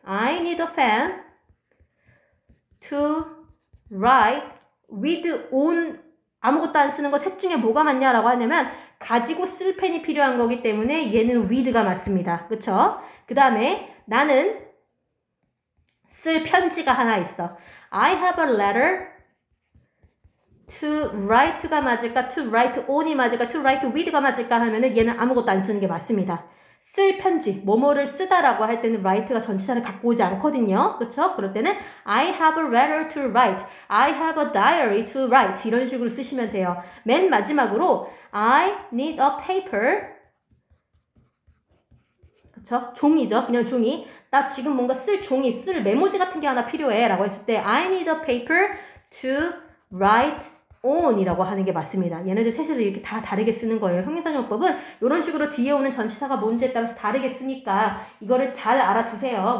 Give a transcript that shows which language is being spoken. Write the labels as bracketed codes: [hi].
[en] I need a pen to write with [ko] on 아무것도 안 쓰는 거 셋 중에 뭐가 맞냐라고 하냐면 가지고 쓸 펜이 필요한 거기 때문에 얘는 with가 맞습니다. 그쵸? 그 다음에 나는 쓸 편지가 하나 있어. [en] I have a letter to write가 맞을까? to write on이 맞을까? to write with가 맞을까? [ko] 하면은 얘는 아무것도 안 쓰는 게 맞습니다. 쓸 편지, 뭐뭐를 쓰다라고 할 때는 write가 전치사를 갖고 오지 않거든요. 그쵸? 그럴 때는 [en] I have a letter to write, I have a diary to write [ko] 이런 식으로 쓰시면 돼요. [en] 맨 마지막으로 I need a paper 그쵸? [ko] 종이죠. 그냥 종이. 나 지금 뭔가 쓸 종이, 쓸 메모지 같은 게 하나 필요해 라고 했을 때 [en] I need a paper to write on [ko] 이라고 하는 게 맞습니다. 얘네들 셋을 이렇게 다 다르게 쓰는 거예요. 형용사용법은 이런 식으로 뒤에 오는 전치사가 뭔지에 따라서 다르게 쓰니까 이거를 잘 알아두세요.